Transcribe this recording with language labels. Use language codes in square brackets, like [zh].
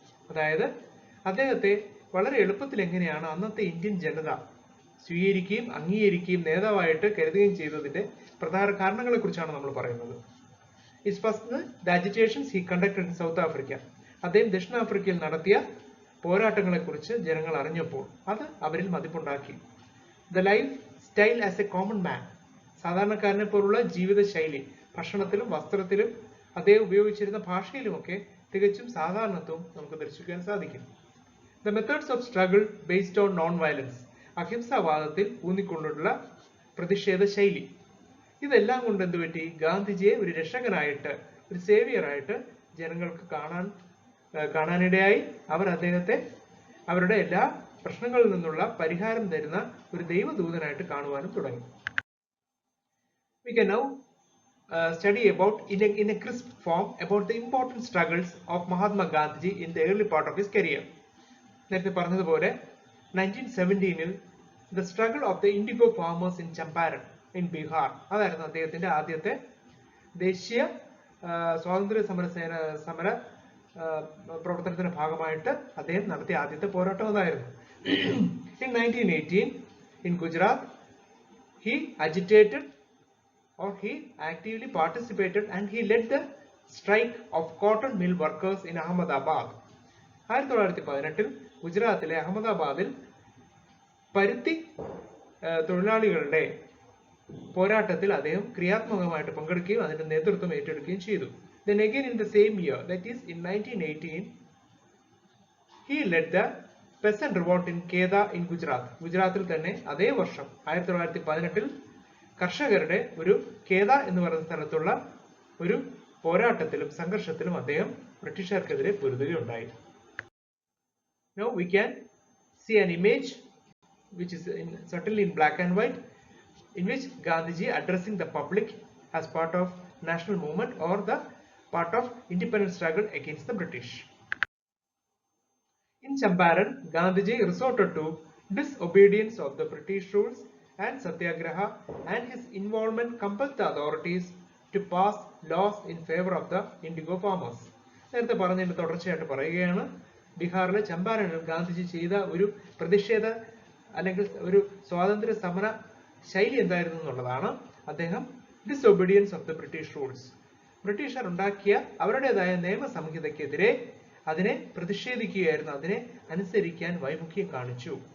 [ml] അതായത് അദ്ദേഹത്തെ വളരെ എളുപ്പത്തിൽ എങ്ങനെയാണ് അന്നത്തെ ഇന്ത്യൻ ജനത സ്വീകരിക്കുകയും അംഗീകരിക്കുകയും നേതാവായിട്ട് കരുതുകയും ചെയ്തതിന്റെ പ്രധാന കാരണങ്ങളെ കുറിച്ചാണ് നമ്മൾ പറയുന്നത്. [en] His first, the agitations he conducted in South Africa. [ml] അദ്ദേഹം ദക്ഷിണാഫ്രിക്കയിൽ നടത്തിയ പോരാട്ടങ്ങളെ കുറിച്ച് ജനങ്ങൾ അറിഞ്ഞപ്പോൾ അത് അവരിൽ മതിപ്പുണ്ടാക്കി. [en] The life style as a common man. [ml] സാധാരണക്കാരനെ പോലുള്ള ജീവിത ശൈലി, ഭക്ഷണത്തിലും വസ്ത്രത്തിലും അദ്ദേഹം ഉപയോഗിച്ചിരുന്ന ഭാഷയിലുമൊക്കെ തികച്ചും സാധാരണത്വം നമുക്ക് ദർശിക്കാൻ സാധിക്കും. [en] The methods of struggle based on non-violence. [ml] അഹിംസാവാദത്തിൽ ഊന്നിക്കൊണ്ടുള്ള പ്രതിഷേധ ശൈലി. ഇതെല്ലാം കൊണ്ട് എന്തുപറ്റി? ഗാന്ധിജിയെ ഒരു രക്ഷകനായിട്ട്, ഒരു സേവിയറായിട്ട് ജനങ്ങൾക്ക് കാണാനിടയായി. അവർ അദ്ദേഹത്തെ അവരുടെ എല്ലാ പ്രശ്നങ്ങളിൽ നിന്നുള്ള പരിഹാരം തരുന്ന ഒരു ദൈവദൂതനായിട്ട് കാണുവാനും തുടങ്ങി. [en] We can now study about in a crisp form about the important struggles of Mahatma Gandhi in the early part of his career. [ml] നേരത്തെ പറഞ്ഞതുപോലെ 1917 [en] the struggle of the indigo farmers in Champaran in Bihar, [ml] അതായിരുന്നു അദ്ദേഹത്തിന്റെ ആദ്യത്തെ ദേശീയ സ്വാതന്ത്ര്യ സമര പ്രവർത്തനത്തിന്റെ ഭാഗമായിട്ട് അദ്ദേഹം നടത്തിയ ആദ്യത്തെ പോരാട്ടം അതായിരുന്നു. [en] In 1918 in Gujarat he agitated or he actively participated and he led the strike of cotton mill workers in Ahmedabad. [ml] 1918 ഗുജറാത്തിലെ അഹമ്മദാബാദിൽ പരുത്തി തൊഴിലാളികളുടെ പോരാട്ടത്തിൽ അദ്ദേഹം ക്രിയാത്മകമായിട്ട് പങ്കെടുക്കുകയും അതിന്റെ നേതൃത്വം ഏറ്റെടുക്കുകയും ചെയ്തു. [en] Then again in the same year, that is in 1918, he led the peasant revolt in Kedah in Gujarat. [ml] ഗുജറാത്തിൽ തന്നെ അതേ വർഷം 1918 കർഷകരുടെ ഒരു കേദ എന്ന് പറയുന്ന സ്ഥലത്തുള്ള ഒരു പോരാട്ടത്തിലും സംഘർഷത്തിലും അദ്ദേഹം ബ്രിട്ടീഷുകാർക്കെതിരെ പൊരുതുകയുണ്ടായി. [en] Now we can see an image which is certainly in black and white, in which Gandhiji addressing the public as part of national movement or the part of independence struggle against the British. In Champaran, Gandhiji resorted to disobedience of the British rules and satyagraha, and his involvement compelled the authorities to pass laws in favor of the indigo farmers. [ml] നേരത്തെ പറഞ്ഞതിന്റെ തുടർച്ചയായിട്ട് പറയുകയാണ്, ബീഹാറിലെ ചമ്പാരനിൽ ഗാന്ധിജി ചെയ്ത ഒരു പ്രതിഷേധ അല്ലെങ്കിൽ ഒരു സ്വാതന്ത്ര്യ സമര ശൈലി എന്തായിരുന്നു എന്നുള്ളതാണ്. അദ്ദേഹം [en] disobedience of the British rules, [ml] ബ്രിട്ടീഷുകാർ ഉണ്ടാക്കിയ അവരുടേതായ നിയമസംഹിതയ്ക്കെതിരെ അതിനെ പ്രതിഷേധിക്കുകയായിരുന്നു, അതിനെ അനുസരിക്കാൻ വൈമുഖ്യം കാണിച്ചു.